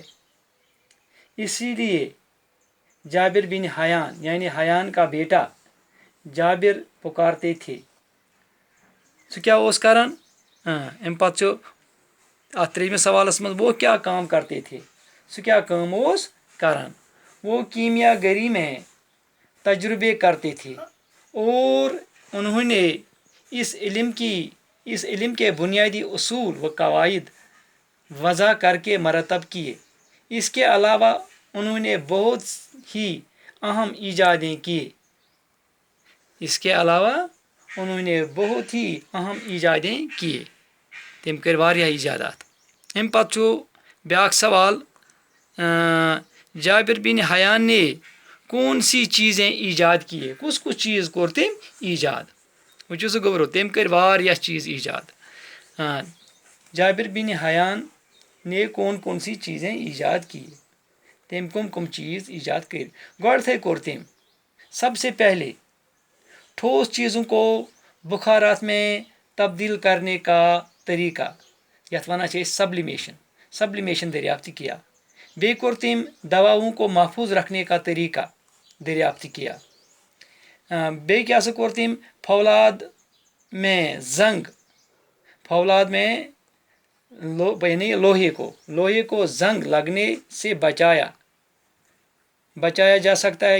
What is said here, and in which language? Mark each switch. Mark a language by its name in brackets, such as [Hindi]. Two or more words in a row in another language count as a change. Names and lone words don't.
[Hindi] इसीलिए जाबिर बिन हयान यानी हयान का बेटा जाबिर पुकारते थे। [Kashmiri] सो क्या ओस करन? अम पत्त त्रेयमिस सवालस मज [Hindi] वो क्या काम करते थे? [Kashmiri] सो क्या काम ओस करन? [Hindi] वो कीमियागरी में तजुर्बे करते थे और उन्होंने इस इल्म के बुनियादी उसूल व कवायद वज़ा करके मरतब किए। इसके अलावा उन्होंने बहुत ही अहम ईजादें किए। [Kashmiri] तम कर वारियाह ईजादात। अम पत्त छु ब्याक सवाल, [Hindi] जाबिर बिन हयान ने कौन सी चीज़ें ईजाद किए? कुछ चीज़ [Kashmiri] कोर तम ईजाद? वुचो सो गोबरो, तम कर वारियाह चीज़ ईजाद। [Hindi] जाबिर बिन हयान ने कौन सी चीज़ें ईजाद की? [Kashmiri] तम कम चीज़ ईजाद कर? गोडथे कोर तम [Hindi] सबसे पहले ठोस चीज़ों को बुखारात में तब्दील करने का तरीका, [Kashmiri] यथ वनान सब्लिमेशन [Hindi] दरियाफ्त किया। [Kashmiri] बे कोर तम [Hindi] दवाओं को महफूज रखने का तरीका दरियाफ्त किया। [Kashmiri] बे क्या कोर तम [Hindi] फौलाद में लोहे को जंग लगने से बचाया जा सकता है।